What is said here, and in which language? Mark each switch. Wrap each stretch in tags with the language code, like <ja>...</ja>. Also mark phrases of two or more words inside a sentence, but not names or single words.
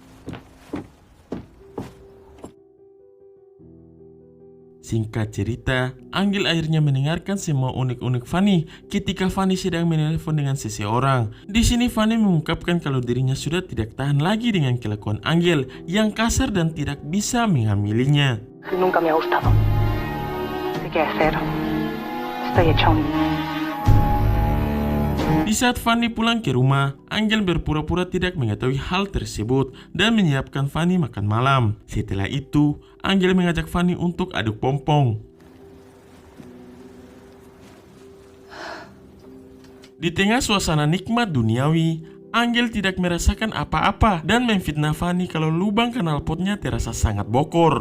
<id>Singkat cerita, Angel akhirnya mendengarkan semua unek-unek Fanny ketika Fanny sedang menelpon dengan seseorang. Di sini Fanny mengungkapkan kalau dirinya sudah tidak tahan lagi dengan kelakuan Angel yang kasar dan tidak bisa menghamilinya.</id> <es>Nunca me ha gustado. ¿Qué qué hacer? Estoy hecha un...</es> <id>Di saat Fanny pulang ke rumah, Angel berpura-pura tidak mengetahui hal tersebut dan menyiapkan Fanny makan malam. Setelah itu, Angel mengajak Fanny untuk aduk pompong. Di tengah suasana nikmat duniawi, Angel tidak merasakan apa-apa dan memfitnah Fanny kalau lubang kanal potnya terasa sangat bokor.</id>